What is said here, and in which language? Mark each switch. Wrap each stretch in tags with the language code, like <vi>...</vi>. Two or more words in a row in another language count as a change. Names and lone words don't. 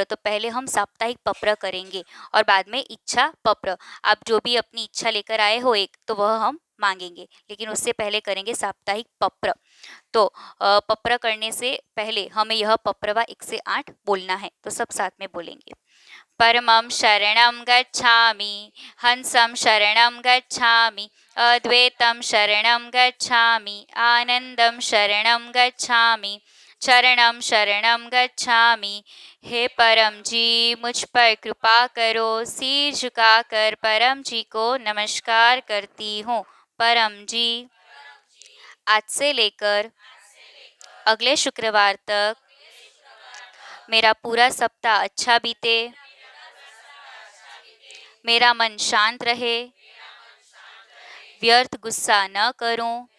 <hi>तो पहले हम साप्ताहिक पत्र करेंगे और बाद में इच्छा पत्र। आप जो भी अपनी इच्छा लेकर आए हो एक, तो वह हम मांगेंगे, लेकिन उससे पहले करेंगे साप्ताहिक पत्र। तो पत्र करने से पहले हमें यह पप्रवा 1 से 8 बोलना है, तो सब साथ में बोलेंगे।</hi> <pi>परमं शरणं गच्छामि, हंसं शरणं गच्छामि, अद्वैतं शरणं गच्छामि, आनंदं शरणं गच्छामि, चरणं शरणं गच्छामि।</pi> <hi>हे परम जी, मुझ पर कृपा करो। सिर झुकाकर परम जी को नमस्कार करती हूँ। परम जी, आज से लेकर अगले शुक्रवार तक मेरा पूरा सप्ताह अच्छा बीते, मेरा मन शांत रहे, व्यर्थ गुस्सा न करूं,</hi>